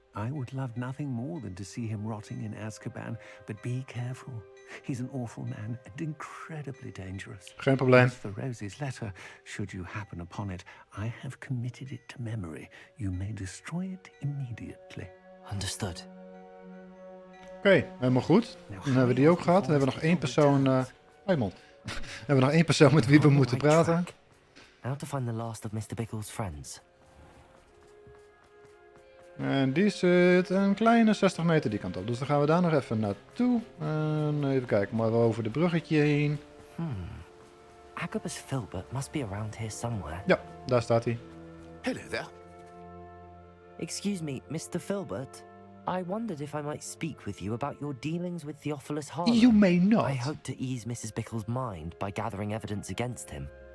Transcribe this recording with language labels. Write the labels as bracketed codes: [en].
[en] I would love nothing more than to see him rotting in Azkaban, but be careful. He's an awful man and incredibly dangerous. [nl] Geen probleem. [en] As for Rosie's letter, should you happen upon it, I have committed it to memory. You may destroy it immediately. Understood. [nl] Oké, helemaal goed. Dan hebben we die ook gehad. Dan hebben we nog één persoon... Raymond. Dan hebben we nog één persoon met wie we moeten praten. [en] Now to find the last of Mr. Bickle's friends. [nl] En die zit een kleine 60 meter die kant op. Dus dan gaan we daar nog even naartoe. En even kijken, maar over de bruggetje heen. [en] Agabus Filbert must be around here somewhere. [nl] Ja, daar staat hij. [en] Hello there. Excuse me, Mr. Filbert. I wondered if I might speak with you about your dealings with Theophilus Harlow. You may not. I hope to ease Mrs. Bickle's mind by gathering evidence against him.